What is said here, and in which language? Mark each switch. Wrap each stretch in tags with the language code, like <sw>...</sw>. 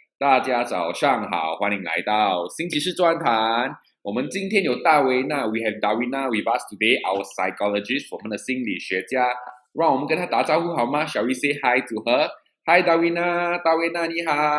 <zh>大家早上好，欢迎来到星期四专谈。我们今天有大维娜 ，</zh> <en>We have Darwina with us today, our psychologist，</en> <zh>我们的心理学家。让我们跟她打招呼好吗 ？</zh> <en>Shall we say hi to her? Hi</en> <zh>Darwina， 大维娜你好。</zh>